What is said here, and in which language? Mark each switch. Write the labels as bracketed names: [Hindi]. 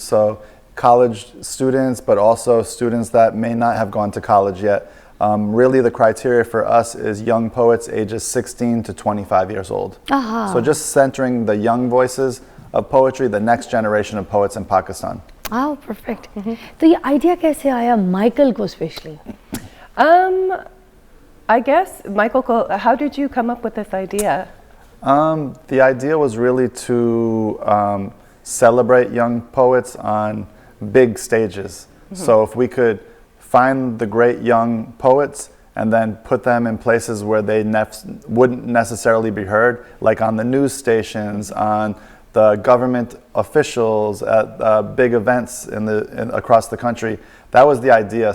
[English] So college students, but also students that may not have gone to college yet. Really, the criteria for us is young poets ages 16 to 25 years old. So just centering the young voices of poetry, the next generation of poets in Pakistan. Oh, perfect. [Hindi] तो ये idea कैसे आया Michael को specially? [English] I guess, Michael, how did you come up with this idea? The idea was really to celebrate young poets on big stages. So if we could find the great young poets and then put them in places where they wouldn't necessarily be heard, like on the news stations, on the government officials, at big events across the country. That was the idea.